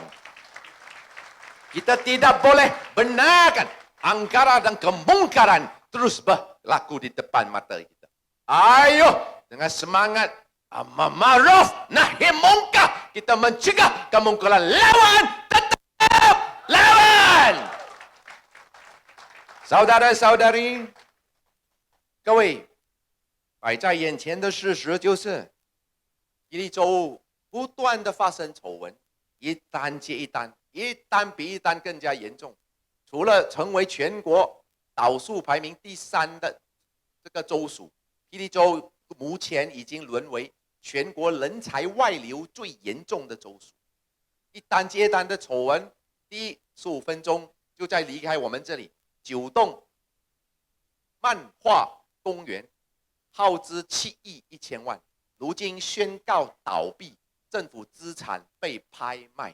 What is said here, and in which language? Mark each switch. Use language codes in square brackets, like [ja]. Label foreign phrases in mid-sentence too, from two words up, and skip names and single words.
[ms] Kita tidak boleh benarkan angkara dan kemungkaran terus berlaku di depan mata kita. Ayo dengan semangat [ar] أمر معروف نهي منكر [ms] kita mencegah kemungkaran. Lawan, tetap lawan. Saudara-saudari, [zh] 各位，摆在眼前的事实就是，伊利州不断的发生丑闻，一单接一单，一单比一单更加严重。除了成为全国倒数排名第3的这个州属，霹雳州目前已经沦为全国人才外流最严重的州属。一单接单的丑闻，第15分钟就在离开我们这里9栋漫画公园，耗资7亿1000万，如今宣告倒闭，政府资产被拍卖。